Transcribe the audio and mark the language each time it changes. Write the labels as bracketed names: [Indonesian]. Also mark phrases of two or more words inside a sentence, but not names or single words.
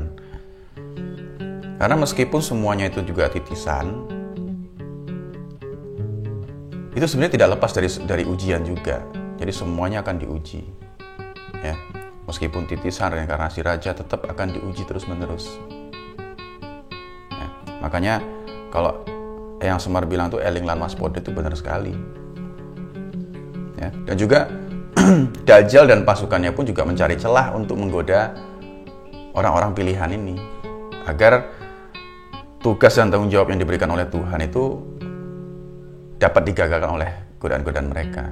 [Indonesian] Karena meskipun semuanya itu juga titisan, itu sebenarnya tidak lepas dari ujian juga. Jadi semuanya akan diuji. Ya. Meskipun titisan reinkarnasi raja tetap akan diuji terus-menerus. Ya. Makanya kalau yang Semar bilang tuh [Javanese] eling lan waspada [Indonesian] itu benar sekali. Ya. Dan juga Dajjal dan pasukannya pun juga mencari celah untuk menggoda orang-orang pilihan ini agar tugas dan tanggung jawab yang diberikan oleh Tuhan itu dapat digagalkan oleh godaan-godaan mereka.